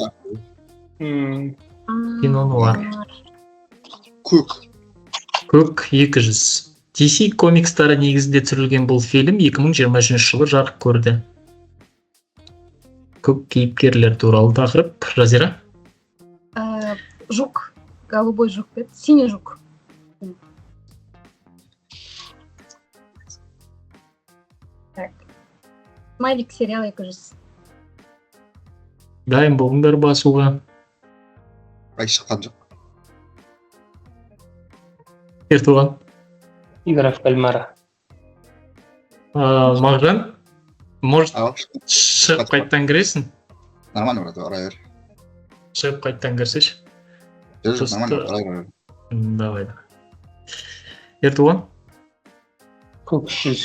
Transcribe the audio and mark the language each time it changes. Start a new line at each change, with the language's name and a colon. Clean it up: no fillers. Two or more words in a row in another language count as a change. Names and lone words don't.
Russian: Кино нуар.
Kazakh: Көк. Көк 200. DC комикстары негізінде түсірілген бұл фильм 2023 жылы жарық көрді. Көк кейіпкерлер туралы тақырып. Жазира?
Russian: Жук. Голубой жук. Синий жук. Так. Смайлик сериал 200.
Kazakh: Дайын болыңдар басуға. Ай шыққан жоқ. Ертуған.
Russian: Игра в кальмара. Мағжан, может,
Kazakh: Ау, шығып қайттан кіресің?
Russian: нормально брат,
Kazakh: ара бер. Шығып қайттан кірсеш? Жоқ, нормально, ара бер. Давай. Ертуған? Көк 100.